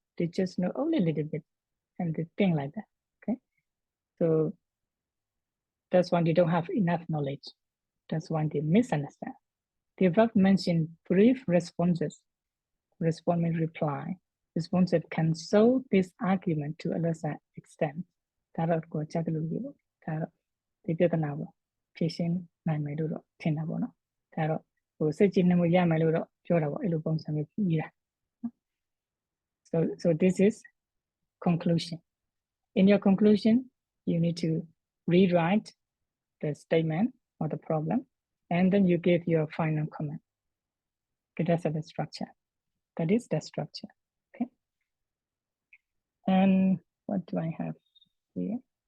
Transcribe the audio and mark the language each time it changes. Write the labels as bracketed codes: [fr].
[en] They just know only a little bit and they think like that, okay? So that's why they don't have enough knowledge. That's why they misunderstand. The above mentioned brief responses, response means reply, responses can solve this argument to a lesser extent. [my] ဒါတော့ကိုချက်လို့ပြောပေါ့ဒါတော့ဒီပြဿနာပေါ့ဖြေရှင်းနိုင်မယ်လို့တော့ထင်တာပေါ့နော်ဒါတော့ဟိုစိတ်ကြည်နှံမှုရမယ်လို့တော့ပြောတာပေါ့အဲ့လိုပုံစံမျိုးပြီးတာ [en] so this is conclusion. In your conclusion, you need to rewrite the statement or the problem, and then you give your final comment. Okay, that's the structure. That is the structure. Okay. And what do I have here?